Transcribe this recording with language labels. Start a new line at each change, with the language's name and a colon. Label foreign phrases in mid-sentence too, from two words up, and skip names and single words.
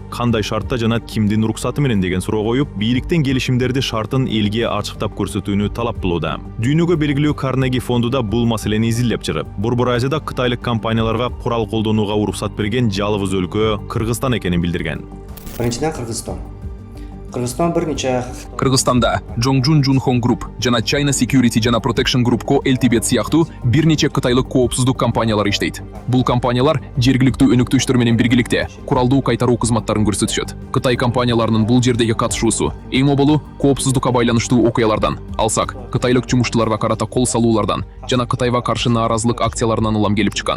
Kyrgyz: Кандай шартта жана кимдин уруксаты менен деген суроо коюп, бийликтен келишимдерди шартын элге ачыктап көрсөтүүнү талап кылууда. Дүйнөгө белгилүү Карнеги фонду да бул маселени изилдеп чыгып, Борбор Азияда кытайлык компанияларга курал колдонууга уруксат берген жалгыз өлкө Кыргызстан экенин билдирген. Биринчиден Кыргызстан бир нече Кыргызстанда Jongjun Junhong Group жана China Security жана Protection Group Co. Ltd сыяктуу бир нече кытайлык коопсуздук компаниялар иштейт. Бул компаниялар жергиликтүү өнөктөштөр менен биргеликте куралдуу кайтаруу кызматтарын көрсөтүшөт. Кытай компанияларынын бул жердеги катышуусу эң оболу коопсуздукка байланыштуу окуялардан алсак, кытайлык жумуштууларга карата кол салуулардан жана Кытайга каршы нааразылык акцияларынан улам келип чыккан.